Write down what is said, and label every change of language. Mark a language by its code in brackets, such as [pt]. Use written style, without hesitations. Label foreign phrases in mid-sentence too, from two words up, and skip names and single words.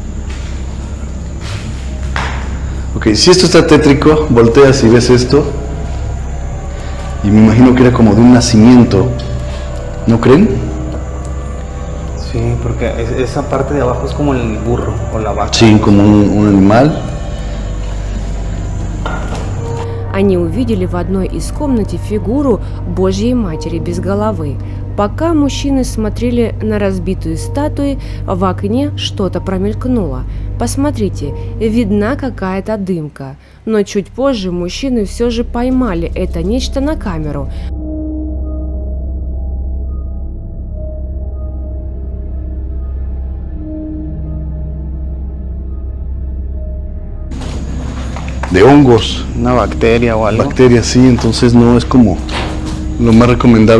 [es] Ok, si esto está tétrico, volteas y ves esto. Y me imagino que era como de un nacimiento. ¿No creen? Sí, porque esa parte de abajo es como el burro o la vaca. Sí, como un animal. [ru] Они увидели в одной из комнат фигуру Божьей Матери без головы. Пока мужчины смотрели на разбитую статую, в окне что-то промелькнуло. Посмотрите, видна какая-то дымка. Но чуть позже мужчины все же поймали это нечто на камеру. [es] De hongos. Una bacteria o algo. Bacterias, sí, entonces no es como lo más recomendable.